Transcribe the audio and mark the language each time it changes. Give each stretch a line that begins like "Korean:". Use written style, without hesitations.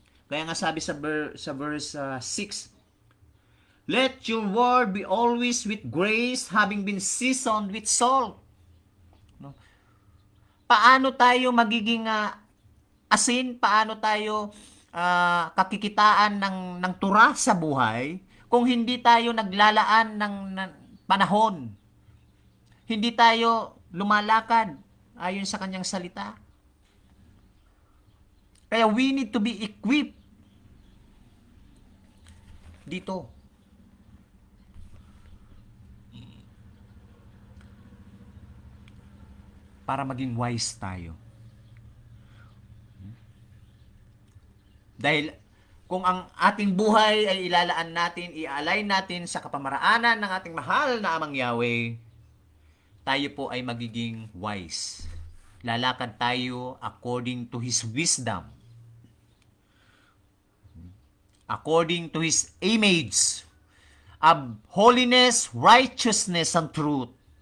Filipino: Kaya nga sabi sa
English: verse 6, Let your word be always with grace, having been seasoned with salt.
Filipino: No? Paano tayo magiging asin? Paano tayo kakikitaan ng tura sa buhay kung hindi tayo naglalaan ng panahon? Hindi tayo lumalakad ayon sa kanyang salita. Kaya
English: we need to be equipped
Filipino: dito. Para maging wise tayo. Dahil kung ang ating buhay ay ilalaan natin, i-align natin sa kapamaraanan ng ating mahal na Amang Yahweh, tayo po ay magiging wise. Lalakad tayo
English: according to His wisdom. According to His image of holiness, righteousness, and truth.